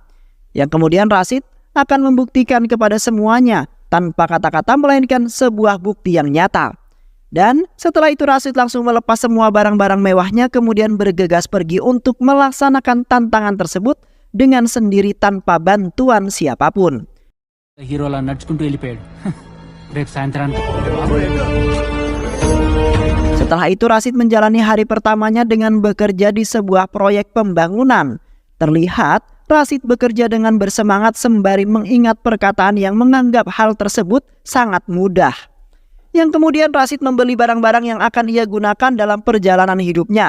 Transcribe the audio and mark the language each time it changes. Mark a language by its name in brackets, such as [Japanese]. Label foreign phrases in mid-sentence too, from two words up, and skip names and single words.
[Indonesian] Yang kemudian Rashid akan membuktikan kepada semuanya tanpa kata-kata melainkan sebuah bukti yang nyata. Dan setelah itu Rashid langsung melepas semua barang-barang mewahnya kemudian bergegas pergi untuk melaksanakan tantangan tersebut dengan sendiri tanpa bantuan siapapun. [Telugu] హీరో అలా నడుచుకుంటూ వెళ్ళిపోయాడు రేపు సాయంత్రానికి [Indonesian] Setelah itu Rashid menjalani hari pertamanya dengan bekerja di sebuah proyek pembangunan. Terlihat Rashid bekerja dengan bersemangat sembari mengingat perkataan yang menganggap hal tersebut sangat mudah. Yang kemudian Rashid membeli barang-barang yang akan ia gunakan dalam perjalanan hidupnya.